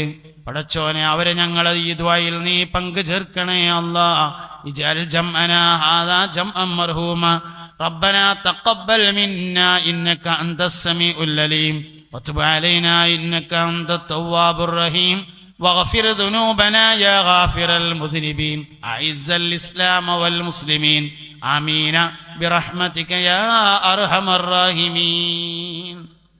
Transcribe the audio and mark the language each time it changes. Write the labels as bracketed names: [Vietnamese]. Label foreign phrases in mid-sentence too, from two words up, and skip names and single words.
[Malayalam] പടച്ചോനെ, അവരെ ഞങ്ങളെ ഈ ദുആയിൽ നീ പങ്കു ചേർക്കണേ അല്ലാഹ്. [Arabic] اجعل جمعنا هذا جمعا مرحوما. ربنا تقبل منا إنك أنت السميع العليم وتب علينا إنك أنت التواب الرحيم واغفر ذنوبنا يا غافر المذنبين أعز الإسلام والمسلمين آمين برحمتك يا أرحم الراحمين.